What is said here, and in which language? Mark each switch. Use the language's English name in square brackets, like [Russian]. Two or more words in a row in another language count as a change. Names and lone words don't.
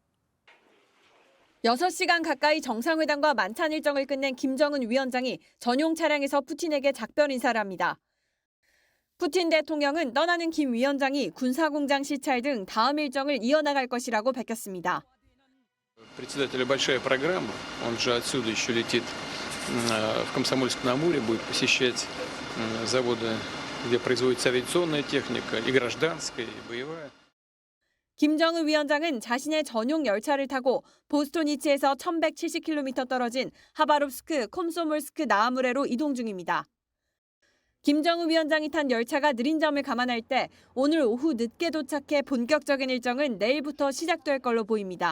[Korean] 6시간 가까이 정상회담과 만찬 일정을 끝낸 김정은 위원장이 전용 차량에서 푸틴에게 작별 인사를 합니다. 푸틴 대통령은 떠나는 김 위원장이 군사공장 시찰 등 다음 일정을 이어나갈 것이라고 밝혔습니다. [Russian] Председателя большая программа, он же отсюда еще летит в Комсомольск-на-Амуре, будет посещать заводы, где производится авиационная техника, и гражданская, и боевая. [Korean] 김정은 위원장은 자신의 전용 열차를 타고 보스토니치에서 1170km 떨어진 하바롭스크 콤소몰스크 나아무레로 이동 중입니다. 김정은 위원장이 탄 열차가 느린 점을 감안할 때 오늘 오후 늦게 도착해 본격적인 일정은 내일부터 시작될 걸로 보입니다.